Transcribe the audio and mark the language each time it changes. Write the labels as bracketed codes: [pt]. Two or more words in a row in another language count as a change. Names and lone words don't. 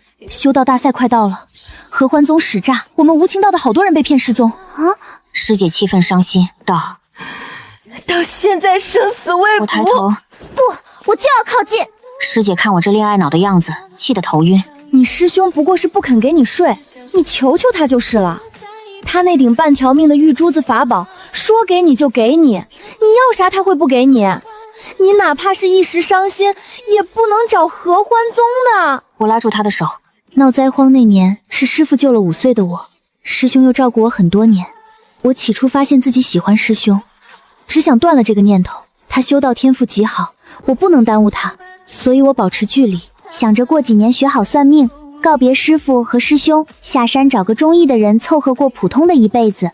[zh] 修道大賽快到了，合歡宗使詐，我們無情道的好多人被騙失蹤啊！師姐氣憤傷心道： 到現在生死未卜。我抬頭，不，我就要靠近。師姐看我这戀愛腦的樣子，氣得頭暈。你師兄不過是不肯給你睡，你求求他就是了。他那頂半條命的玉珠子法寶，說給你就給你，你要啥他會不給你？你哪怕是一時傷心，也不能找合歡宗的。我拉住他的手。鬧災荒那年，是師父救了5歲的我，師兄又照顧我很多年。我起初發現自己喜歡師兄，只想斷了這個念頭。他修道天賦極好，我不能耽誤他，所以我保持距離，想着過幾年學好算命，告別師父和師兄，下山找個中意的人湊合過普通的一輩子。